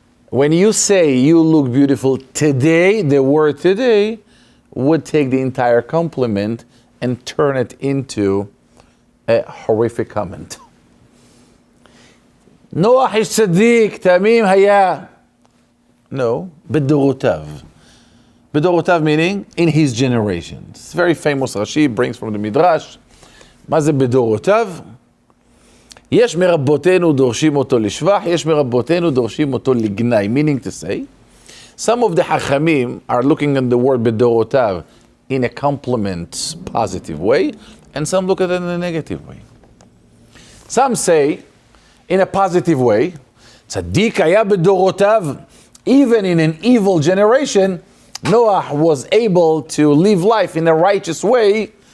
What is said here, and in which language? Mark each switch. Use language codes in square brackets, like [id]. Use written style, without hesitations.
[en] When you say you look beautiful today, the word today would take the entire compliment and turn it into a horrific comment. Noach is [he] tzaddik, tamim haya. [en] No, bedorotav. Bedorotav meaning in his generation. It's very famous. Rashi brings from the Midrash. [he] מה זה bedorotav? יש מרבותינו דורשים אותו לשבח, יש מרבותינו דורשים אותו לגנאי. [en] Meaning to say, some of the Hachamim are looking at the word bedorotav in a compliment, positive way, and some look at it in a negative way. Some say, in a positive way, [he] tzaddik haya bedorotav, [en] even in an evil generation, Noah was able to live life in a righteous way.